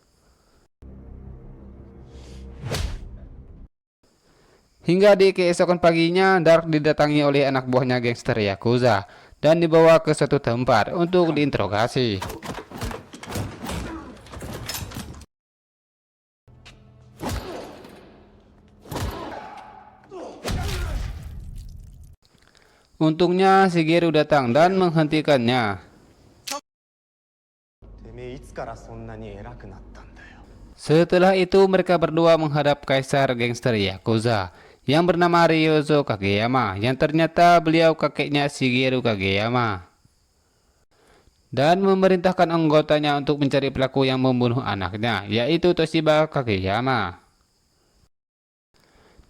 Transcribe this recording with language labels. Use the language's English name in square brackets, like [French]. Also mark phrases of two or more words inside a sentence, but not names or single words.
[Indonesian] Hingga di keesokan paginya, Dark didatangi oleh anak buahnya gangster Yakuza dan dibawa ke suatu tempat untuk diinterogasi. Untungnya Shigeru datang dan menghentikannya. [Japanese] てめえいつからそんなに偉くなったんだよ。 [Indonesian] Setelah itu mereka berdua menghadap kaisar gangster Yakuza yang bernama Ryozo Kageyama, yang ternyata beliau kakeknya Shigeru Kageyama, dan memerintahkan anggotanya untuk mencari pelaku yang membunuh anaknya, yaitu Toshiba Kageyama.